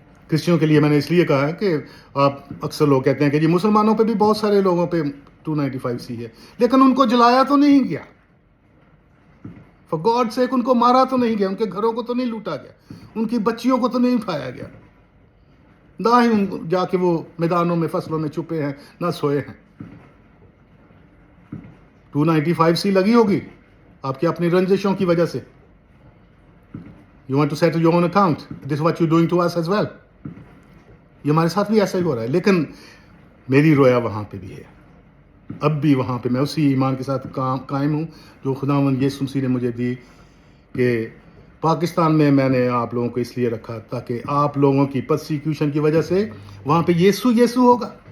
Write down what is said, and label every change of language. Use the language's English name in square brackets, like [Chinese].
[Urdu] کرسچنوں کے لیے میں نے اس لیے کہا ہے کہ آپ اکثر لوگ کہتے ہیں کہ جی مسلمانوں پہ بھی بہت سارے لوگوں پہ 295 ہے، لیکن ان کو جلایا تو نہیں گیا، [English] for God sake [Urdu] ان کو مارا تو نہیں گیا، ان کے گھروں کو تو نہیں لوٹا گیا، ان کی بچیوں کو تو نہیں اٹھایا گیا، نہ ہی ان جا کے وہ میدانوں میں فصلوں میں چھپے ہیں، نہ سوئے ہیں. 295 لگی ہوگی آپ کی اپنی رنجشوں کی وجہ سے. [English] You want to settle your own account. This is what you're doing to us as well. [Urdu] یہ ہمارے ساتھ بھی ایسا ہی ہو رہا ہے. لیکن میری رویا وہاں پہ بھی ہے، اب بھی وہاں پہ میں اسی ایمان کے ساتھ قائم ہوں جو خداوند یسوع مسیح نے مجھے دی، کہ پاکستان میں نے آپ لوگوں کو اس لیے رکھا تاکہ آپ لوگوں کی پرسیکیوشن کی وجہ سے وہاں پہ یسوع ہوگا.